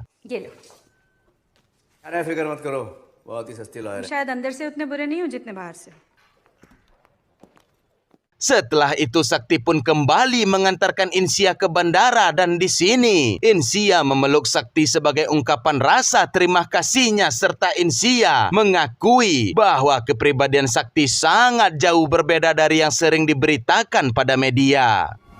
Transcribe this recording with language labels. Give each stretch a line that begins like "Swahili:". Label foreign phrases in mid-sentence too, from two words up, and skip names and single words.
Hindi: ये लो। अरे फिक्र मत करो बहुत ही सस्ती लॉयर है शायद अंदर से उतने बुरे नहीं हो जितने बाहर से।
Indonesian: Setelah itu Sakti pun kembali mengantarkan Insia ke bandara dan di sini Insia memeluk Sakti sebagai ungkapan rasa terima kasihnya serta Insia mengakui bahwa kepribadian Sakti sangat jauh berbeda dari yang sering diberitakan pada media.